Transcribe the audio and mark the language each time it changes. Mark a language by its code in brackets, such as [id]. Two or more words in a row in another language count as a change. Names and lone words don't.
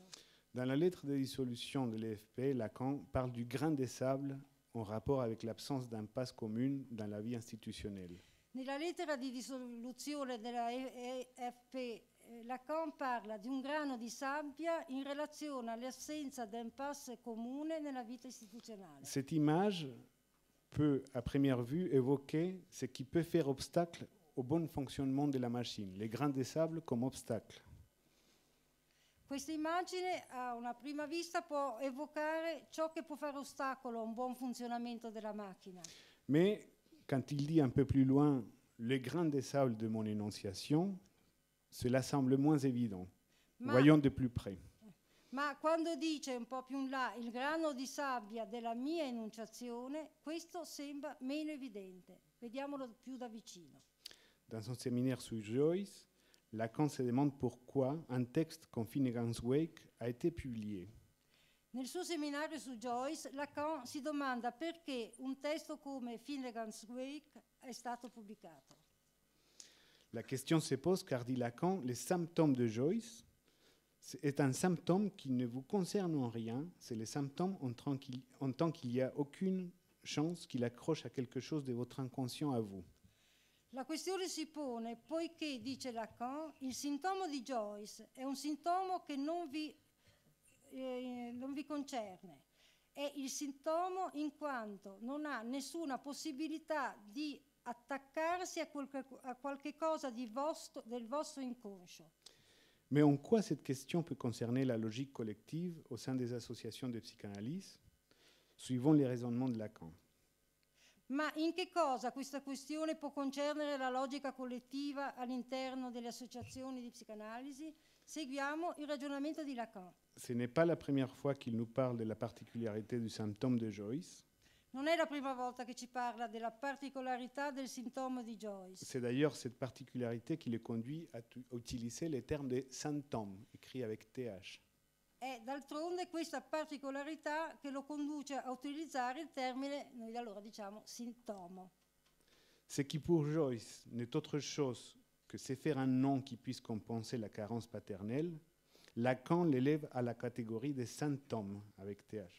[fr] Dans la lettre de dissolution de l'EFP, Lacan parle du grain de sable en rapport avec l'absence d'impasse commune dans la vie institutionnelle. [it] Nella lettera di dissoluzione della EFP, Lacan parla di un grano di sabbia in relazione all'assenza d'impasse comune nella vita istituzionale. [fr] Cette image peut, à première vue, évoquer ce qui peut faire obstacle au bon fonctionnement de la machine, les grains de sable comme obstacle. [it] Questa immagine a una prima vista può evocare ciò che può fare ostacolo a un buon funzionamento della macchina. [fr] Mais quand il dit un peu plus loin les grains de sable de mon énonciation, cela semble moins évident. Voyons de plus près. [it] Ma quando dice un po' più in là il grano di sabbia della mia enunciazione, questo sembra meno evidente. Vediamolo più da vicino. [fr] Dans son séminaire sur Joyce, Lacan se demande pourquoi un texte comme Finnegan's Wake a été publié. [it] Nel suo seminario su Joyce, Lacan si domanda perché un testo come Finnegan's Wake è stato pubblicato. [fr] La question se pose car, dit Lacan, les symptômes de Joyce est un symptôme qui ne vous concerne en rien, c'est le symptôme en tant qu'il n'y a aucune chance qu'il accroche à quelque chose de votre inconscient à vous. [it] La questione si pone poiché, dice Lacan, il sintomo di Joyce è un sintomo che non vi concerne. È il sintomo in quanto non ha nessuna possibilità di attaccarsi a qualche cosa del vostro inconscio. [fr] Mais en quoi cette question peut concerner la logique collective au sein des associations de psychanalyse, suivant les raisonnements de Lacan? [it] Ma in che cosa questa questione può concernere la logica collettiva all'interno delle associazioni di psicanalisi? Seguiamo il ragionamento di Lacan. [fr] Ce n'est pas la première fois qu'il nous parle de la particularité du symptôme de Joyce. [it] Non è la prima volta che ci parla della particolarità del sintomo di Joyce. [fr] C'est d'ailleurs cette particularité qui le conduit à utiliser le terme de symptôme, écrit avec TH. [it] È d'altronde questa particolarità che lo conduce a utilizzare il termine, noi da allora diciamo, sintomo. [fr] Ce qui pour Joyce n'est autre chose que c'est faire un nom qui puisse compenser la carence paternelle, Lacan l'élève à la catégorie des symptômes avec TH.